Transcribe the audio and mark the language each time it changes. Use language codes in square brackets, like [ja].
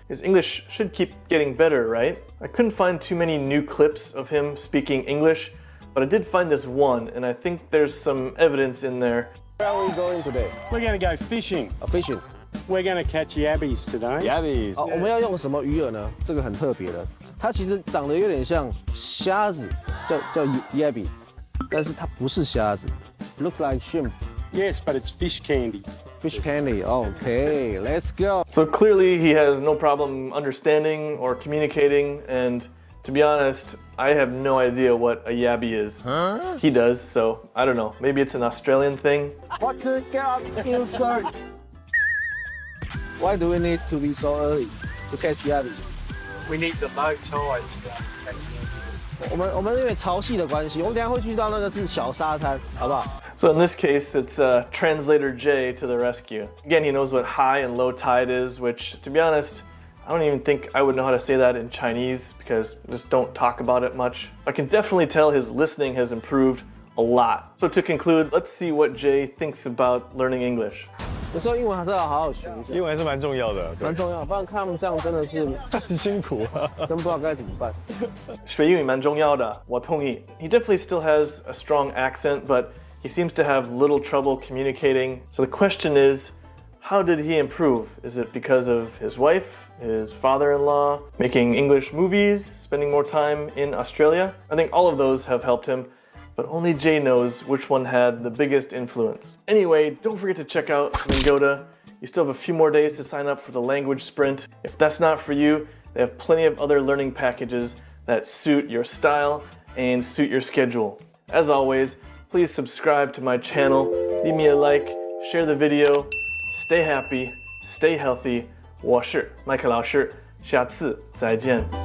[en] His English should keep getting better, right? I couldn't find too many new clips of him speaking English, but I did find this one, and I think there's some evidence in there. Where are we going today? We're going to go fishing. Fishing. We're going to catch yabbies today. [zh] Yabbies. 我们要用什么鱼饵呢？这个很特别的，它其实长得有点像虾子，叫 yabby， 但是它不是虾子。 [en] Looks like shrimp. Yes, but it's fish candy. Fish candy. Okay, let's go. So clearly he has no problem understanding or communicating, and to be honest, I have no idea what a yabby is. Huh? He does, so I don't know. Maybe it's an Australian thing. What's the gap inside? Why do we need to be so early to catch yabbies? We need the low tide to catch yabbies. [zh] 我们因为潮汐的关系，我们等一下会去到那个是小沙滩，好不好？ [en] So in this case, it's translator Jay to the rescue. Again, he knows what high and low tide is, which, to be honest, I don't even think I would know how to say that in Chinese because I just don't talk about it much. I can definitely tell his listening has improved a lot. So to conclude, let's see what Jay thinks about learning English. [zh] 有时候英文还是要好好学一下，英文还是蛮重要的，蛮重要，不然看他们这样真的是很辛苦啊，真不知道该怎么办。学英语蛮重要的，我同意。 [en] He definitely still has a strong accent, but he seems to have little trouble communicating. So the question is, how did he improve? Is it because of his wife, his father-in-law, making English movies, spending more time in Australia? I think all of those have helped him, but only Jay knows which one had the biggest influence. Anyway, don't forget to check out Mingoda. You still have a few more days to sign up for the language sprint. If that's not for you, they have plenty of other learning packages that suit your style and suit your schedule. As always, please subscribe to my channel, leave me a like, share the video. Stay happy, stay healthy. [zh] 我是麦克老师，下次再见。